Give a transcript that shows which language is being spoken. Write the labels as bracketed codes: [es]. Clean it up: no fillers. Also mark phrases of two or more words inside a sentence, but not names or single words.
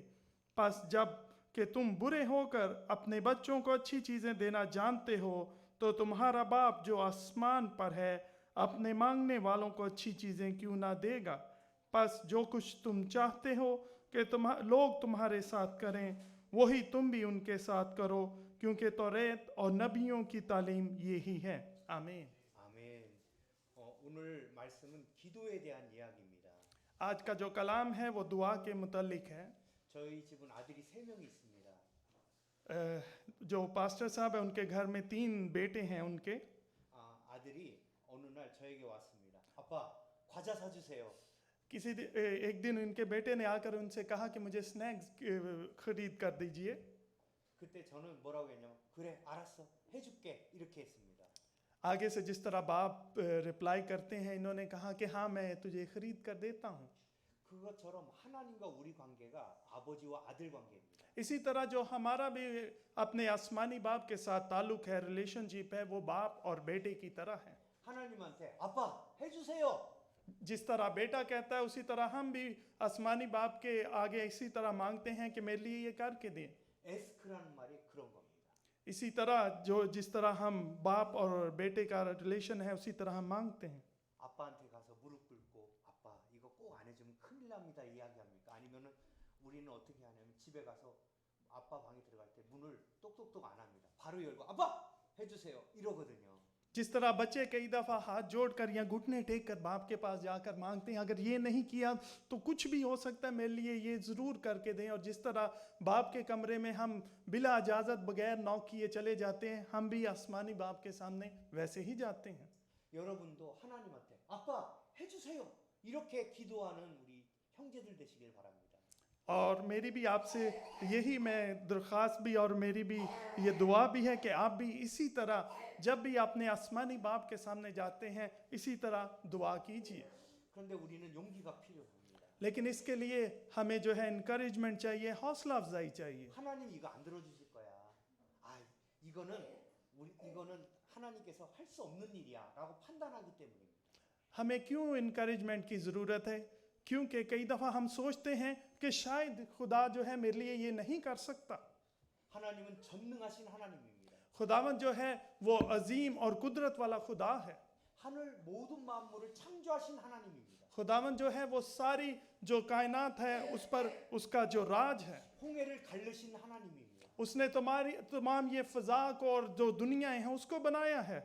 [hi] बस जब कि तुम बुरे होकर अपने बच्चों को अच्छी चीज़ें देना जानते हो तो तुम्हारा बाप जो आसमान पर है अपने मांगने वालों को अच्छी चीजें क्यों ना देगा। बस जो कुछ तुम चाहते हो कि लोग तुम्हारे साथ करें, वही तुम भी उनके साथ करो, क्योंकि तौरात और नबियों की तालीम यही है। आमीन। [ko] 아멘. 오늘 말씀은 기도에 대한 이야기입니다. [hi] आज का जो कलाम है वो दुआ के मुतल्लिक है। [ko] 저희 집은 아들이 3명이 있습니다. [hi] जो पास्टर साहब है उनके घर में 3 बेटे हैं उनके। [ko] 아들이 어느 날 저에게 왔습니다. 아빠, 과자 사주세요. [hi] एक दिन उनके बेटे ने आकर उनसे कहा कि मुझे स्नैक्स खरीद कर दीजिए। [ko] 그때 저는 뭐라고 했냐면 그래, 알았어, 해줄게, 이렇게 했습니다. [hi] आगे से जिस तरह बाप रिप्लाई करते हैं, इन्होंने कहा कि हाँ मैं तुझे खरीद कर देता हूँ। [ko] 그것처럼 하나님과 우리 관계가 아버지와 아들 관계입니다. [hi] इसी तरह जो हमारा भी अपने आसमानी बाप के साथ ताल्लुक है, रिलेशनशिप है, वो बाप और बेटे की तरह है। [ko] 하나님한테 아빠 해주세요. [hi] जिस तरह बेटा कहता है उसी तरह हम भी आसमानी बाप के आगे इसी तरह मांगते हैं कि मेरे लिए ये करके दें। [ko] 에스크라는 말이 그런 겁니다. [hi] इसी तरह जिस तरह हम बाप और बेटे का रिलेशन है उसी तरह हम मांगते हैं। [ko] 아빠한테 가서 무릎 꿇고 아빠 이거 꼭 안 해주면 큰일 납니다 이야기합니까? 아니면은 우리는 어떻게 하냐면 집에 가서 아빠 방에 들어갈 때 문을 똑똑똑 안 합니다. 바로 열고 아빠 해주세요 이러거든요. [hi] जिस तरह बच्चे कई दफ़ा हाथ जोड़कर या घुटने टेक कर बाप के पास जाकर मांगते हैं, अगर ये नहीं किया तो कुछ भी हो सकता है, मेरे लिए ये ज़रूर करके दें। और जिस तरह बाप के कमरे में हम बिला इजाज़त बगैर नॉक किए चले जाते हैं, हम भी आसमानी बाप के सामने वैसे ही जाते हैं। [ko] 여러분도 하나님한테 아빠 해주세요 이렇게 기도하는 우리 형제들 되시길 바랍니다. [hi] और मेरी भी आपसे यही मैं दरख्वास्त भी और मेरी भी ये दुआ भी है कि आप भी इसी तरह जब भी अपने आसमानी बाप के सामने जाते हैं इसी तरह दुआ कीजिए। [ko] 그런데 우리는 용기가 필요합니다. [hi] लेकिन इसके लिए हमें जो है इनकरेजमेंट चाहिए, हौसला अफजाई चाहिए। [ko] 하나님 이거 안 들어주실 거야. 이거는 하나님께서 할 수 없는 일이야라고 판단하기 때문입니다. [hi] हमें क्यों इनकरेजमेंट की ज़रूरत है? क्योंकि कई दफ़ा हम सोचते हैं कि शायद खुदा जो है मेरे लिए ये नहीं कर सकता। [ko] 하나님은 전능하신 하나님입니다. [hi] खुदावन जो है वो अजीम और कुदरत वाला खुदा है। [ko] 하늘 모든 만물을 창조하신 하나님입니다. [hi] खुदावन जो है वो सारी जो कायनात है उस पर उसका जो राज है, [ko] 홍해를 가르신 하나님입니다. [hi] उसने तमाम ये फ़ज़ा को और जो दुनियाएं हैं उसको बनाया है।